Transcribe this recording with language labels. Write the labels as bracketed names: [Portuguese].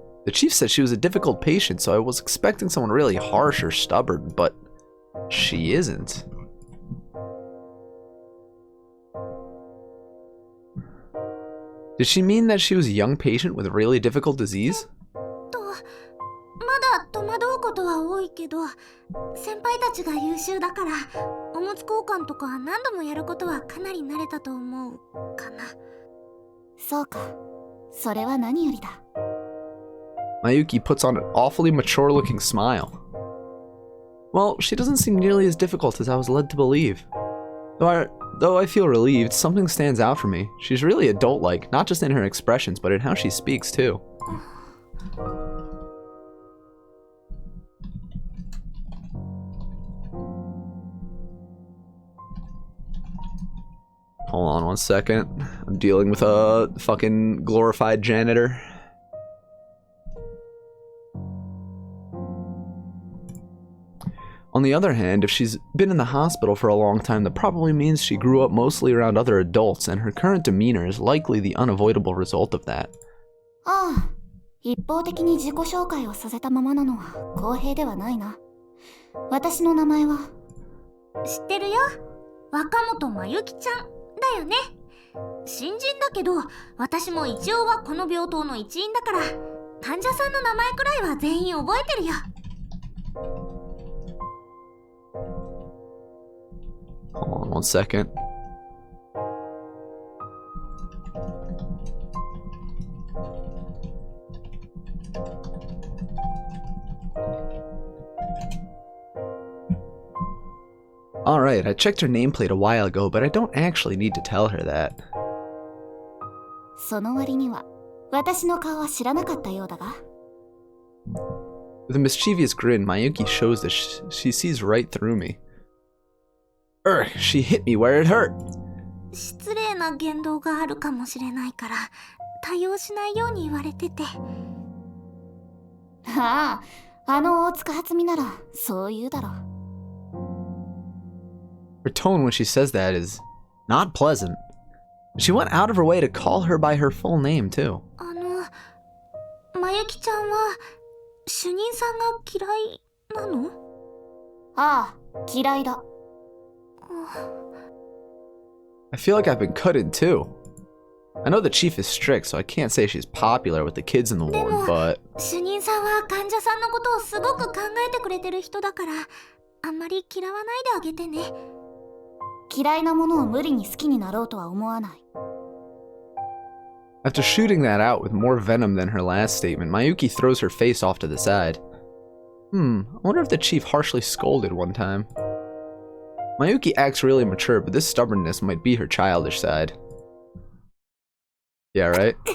[English] The chief said she was a difficult patient, so I was expecting someone really harsh or stubborn, but she isn't. Did she mean that she was a young patient with a really difficult disease? [Japanese] まだ戸惑うことは多いけど、先輩たちが優秀だから、おむつ交換とか何度もやることはかなり慣れたと思うかな。そうか。それは何よりだ。 [English] Mayuki puts on an awfully mature-looking smile. Well, she doesn't seem nearly as difficult as I was led to believe. Though I feel relieved, something stands out for me. She's really adult-like, not just in her expressions, but in how she speaks, too. Hold on one second. I'm dealing with a fucking glorified janitor. On the other hand, if she's been in the hospital for a long time, that probably means she grew up mostly around other adults, and her current demeanor is likely the unavoidable result of that. [Japanese] ああ、一方的に自己紹介をさせたままなのは公平ではないな。私の名前は。知ってるよ。若本まゆきちゃんだよね。新人だけど、私も一応はこの病棟の一員だから、患者さんの名前くらいは全員覚えてるよ。 [English] Hold on one second. Alright, I checked her nameplate a while ago, but I don't actually need to tell her that. [Japanese] その割には、私の顔は知らなかったようだが。 [English] With a mischievous grin, Mayuki shows that she sees right through me. She hit me where it hurt. [Japanese] 失礼な言動があるかもしれないから、対応しないように言われてて。ああ、あの大塚初美ならそう言うだろう。 [English] Her tone when she says that is not pleasant. She went out of her way to call her by her full name, too. [Japanese] まゆきちゃんは主任さんが嫌いなの？ああ、嫌いだ。 [English] I feel like I've been cut in two. I know the chief is strict, so I can't say she's popular with the kids in the ward, but... [Japanese] 主任さんは患者さんのことをすごく考えてくれてる人だから、あんまり嫌わないであげてね。嫌いなものを無理に好きになろうとは思わない。 [English] After shooting that out with more venom than her last statement, Mayuki throws her face off to the side. I wonder if the chief harshly scolded one time. Mayuki acts really mature, but this stubbornness might be her childish side. Yeah, right?